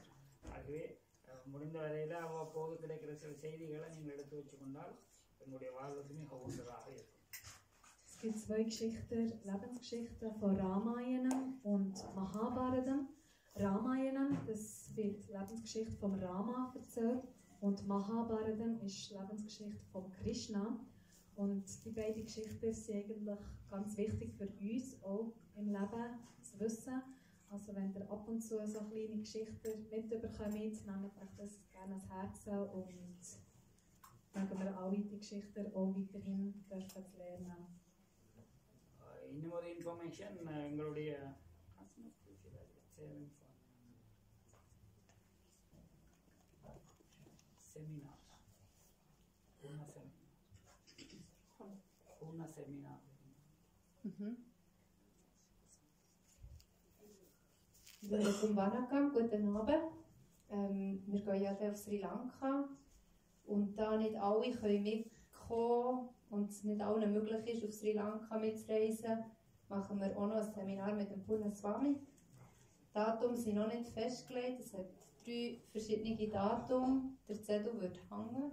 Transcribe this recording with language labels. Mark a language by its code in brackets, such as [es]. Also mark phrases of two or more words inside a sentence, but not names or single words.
[ta] ஆகவே முடிந்த வரையில் அவ்வப்போது கிடைக்கிற சில செய்திகளை நீங்கள் எடுத்து வச்சுக்கொண்டால் எங்களுடைய வாழ்வுக்கு மிக உண்டதாக இருக்கும். [de] Es gibt 2 Geschichten, Lebensgeschichten von Ramayanam und Mahabharatam. Ramayanam, das wird die Lebensgeschichte vom Rama erzählt, und Mahabharatam ist die Lebensgeschichte von Krishna. Und die beiden Geschichten sind eigentlich ganz wichtig für uns auch im Leben zu wissen. Also wenn ihr ab und zu so kleine Geschichten mitbekommt, nehmt euch das gerne ans Herz und mögen wir alle die Geschichten auch weiterhin dürfen lernen. [ta] இன்னும் ஒரு இன்ஃபர்மேஷன், எங்களுடைய செமினார் பூர்ண செமினார் [de] Vanakkam, guten Abend. Wir gehen ja auf Sri Lanka und da nicht alle können mitkommen und es nicht allen möglich ist, auf Sri Lanka mitzureisen, machen wir auch noch ein Seminar mit dem Purna Swami. Die Datum sind noch nicht festgelegt, es hat 3 verschiedene Datum, der Zettel wird hängen.